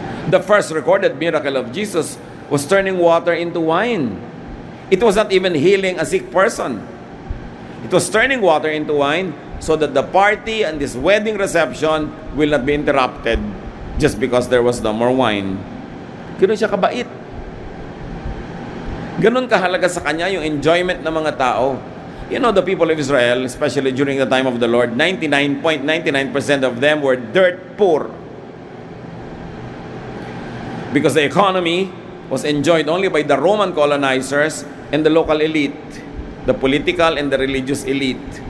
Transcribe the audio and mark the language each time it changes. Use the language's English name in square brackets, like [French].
[English] The first recorded miracle of Jesus was turning water into wine. It was not even healing a sick person. It was turning water into wine so that the party and this wedding reception will not be interrupted just because there was no more wine. [Filipino] Ganun siya kabait. Ganun kahalaga sa kanya yung enjoyment ng mga tao. [English] You know, the people of Israel, especially during the time of the Lord, 99.99% of them were dirt poor. Because the economy was enjoyed only by the Roman colonizers and the local elite, the political and the religious elite.